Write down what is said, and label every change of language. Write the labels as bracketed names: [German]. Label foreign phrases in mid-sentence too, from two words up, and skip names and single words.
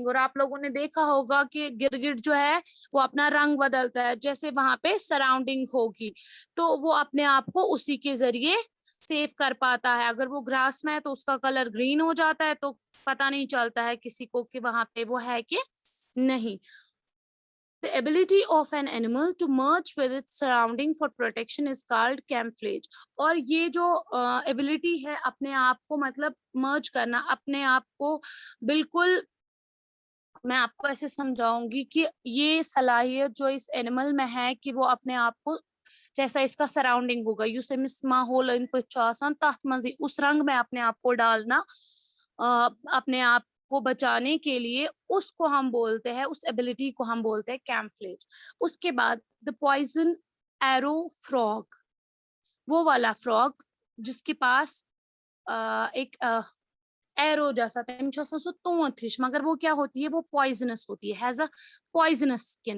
[Hindi] और आप लोगों ने देखा होगा कि गिरगिट जो है वो अपना रंग बदलता है जैसे वहां पे सराउंडिंग होगी, तो वो अपने आप को उसी के जरिए सेव कर पाता है। अगर वो ग्रास में है तो उसका कलर ग्रीन हो जाता है, तो पता नहीं चलता है किसी को कि वहां पे वो है कि नहीं। [English] The ability of an animal to merge with its surrounding for protection is called camouflage। [Hindi] और ये जो एबिलिटी है अपने आप को मतलब मर्ज करना, अपने आप को बिल्कुल, मैं आपको ऐसे समझाऊंगी कि ये सलाहियत जो इस एनिमल में है कि वो अपने आप को जैसा इसका सराउंडिंग होगा [Kashmiri] युस अमिस माहौल इन आसान तथ मंजी [Hindi] उस रंग में अपने आप को डालना, अपने आप को बचाने के लिए, उसको हम बोलते हैं, उस एबिलिटी को हम बोलते हैं कैमफ्लेज। उसके बाद [English] the poison arrow frog, [Hindi] वो वाला फ्रॉग जिसके पास एक एरो जैसा मगर वो क्या होती है, वो पॉइजनस होती है, [English] has a poisonous skin.